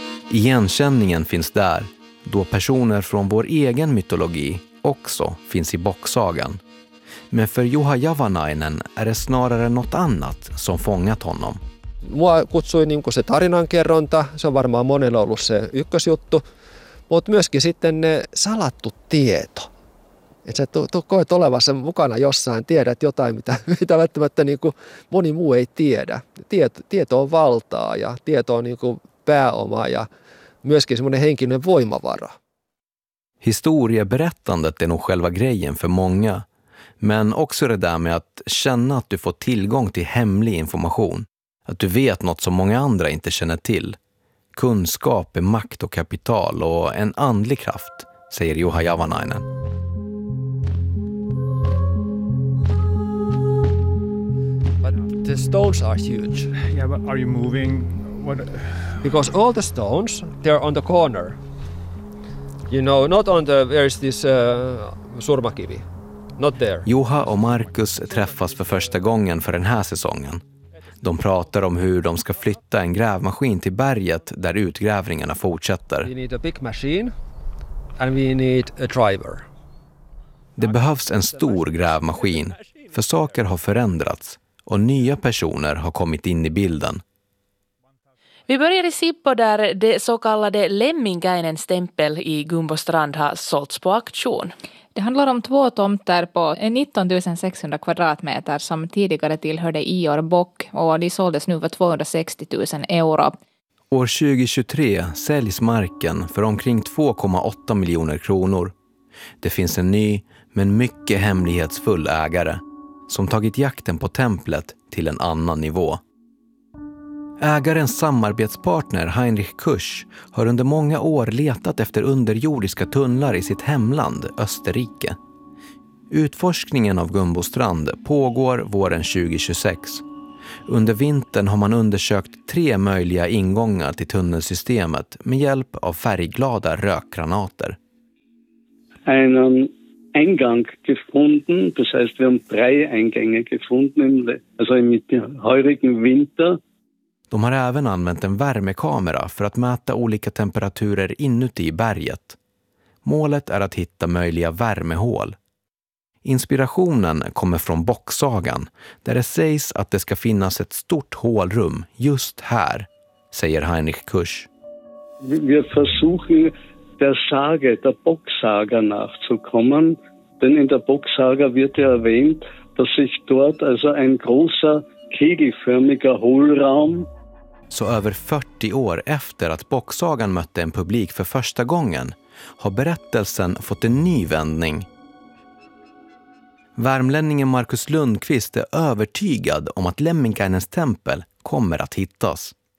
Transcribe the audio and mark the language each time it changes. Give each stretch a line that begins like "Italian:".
Swedish: Igenkänningen finns där, då personer från vår egen mytologi också finns i bocksagan. Men för Juha Javanainen är det snarare något annat som fångat honom.
Finnish: Mua kutsui niin kuin se tarinankerronta, se on varmaan monella ollut se ykkösjuttu, mutta myöskin sitten ne salattu tieto. Että sä koet olevassa mukana jossain, tiedät jotain, mitä välttämättä niin kuin moni muu ei tiedä. Tieto on valtaa ja tieto on niin kuin pääoma ja myöskin semmoinen henkinen voimavara.
Swedish: Historieberättandet är nog själva grejen för många. Men också det där med att känna att du får tillgång till hemlig information. Att du vet något som många andra inte känner till. Kunskap är makt och kapital och en andlig kraft, säger Juha Javanainen.
English: But the stones are huge. Yeah, but are you moving? What? Because all the stones, they're on the corner. You know, not on the, where is this surmakivi. Not there.
Swedish: Juha och Marcus träffas för första gången för den här säsongen. De pratar om hur de ska flytta en grävmaskin till berget där utgrävningarna fortsätter.
English: We need a big machine and we need a driver.
Swedish: Det behövs en stor grävmaskin, för saker har förändrats och nya personer har kommit in i bilden. Vi börjar i Sippo där det så kallade Lemminkäinen-stämpel i Gumbostrand har sålts på auktion. Det handlar om två tomter på 19 600 kvadratmeter som tidigare tillhörde Ior Bock och de såldes nu för 260 000 euro. År 2023 säljs marken för omkring 2,8 miljoner kronor. Det finns en ny men mycket hemlighetsfull ägare som tagit jakten på templet till en annan nivå. Ägarens samarbetspartner Heinrich Kusch har under många år letat efter underjordiska tunnlar i sitt hemland Österrike. Utforskningen av Gumbostrand pågår våren 2026. Under vintern har man undersökt tre möjliga ingångar till tunnelsystemet med hjälp av färgglada rökgranater.
German: einen Eingang gefunden. Das heißt, wir haben drei Eingänge gefunden, also im heurigen Winter.
Swedish: De har även använt en värmekamera för att mäta olika temperaturer inuti berget. Målet är att hitta möjliga värmehål. Inspirationen kommer från Bocksagan, där det sägs att det ska finnas ett stort hålrum just här, säger Heinrich Kusch. Vi försöker
German: der Sage, der Bocksaga nachzukommen, denn in der Bocksaga wird ja erwähnt, dass sich dort also ein großer kegelförmiger Hohlraum.
Swedish: Så över 40 år efter att Bocksagan mötte en publik för första gången har berättelsen fått en ny vändning. Värmlänningen Markus Lundqvist är övertygad om att Lemminkainens tempel kommer att hittas.